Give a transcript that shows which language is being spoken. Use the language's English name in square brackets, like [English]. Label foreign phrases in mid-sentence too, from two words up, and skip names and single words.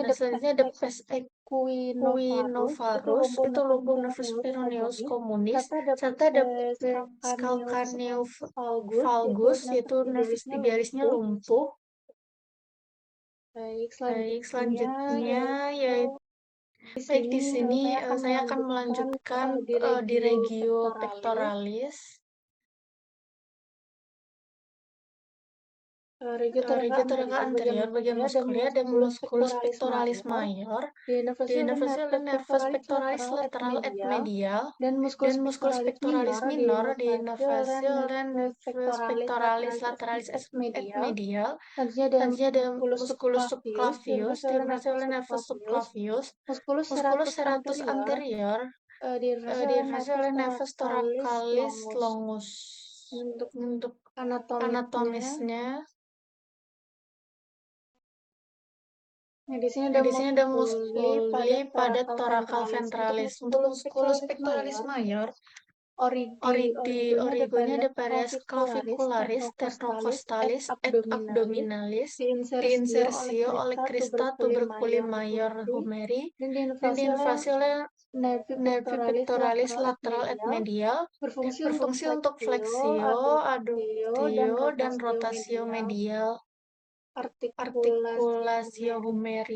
[Indonesian] ada pes equinovarus, itu lumpuh nervus peroneus communis, serta ada pes calcaneus valgus, yaitu nervus tibialisnya lumpuh. Baik, selanjutnya yaitu Baik, di sini saya akan melanjutkan di regio pectoralis. Regio Regio thoraca anterior, bagian muskulnya ada musculus pectoralis mayor, di nervus pectoralis lateral et medial, dan dan musculus pectoralis minor di nervus nervus pectoralis lateralis et medial. Selanjutnya ada Selanjutnya ada musculus musculus subclavius, subclavius, diinnervasi oleh nervus subclavius, musculus musculus serratus serratus anterior, anterior, diinnervasi oleh diinnervasi oleh nervus thoracalis longus. longus. Untuk anatomisnya, Di sini di sini ada musculi pada thoracal ventralis. Untuk musculus pectoralis mayor, origonya ada pares clavicularis, sternocostales, et abdominalis, diinsersio oleh crista tuberculi mayor humeri, dan diinvasi oleh nervi pectoralis lateral et medial, berfungsi untuk fleksio, adductio, dan rotatio medial, articulatio humeri.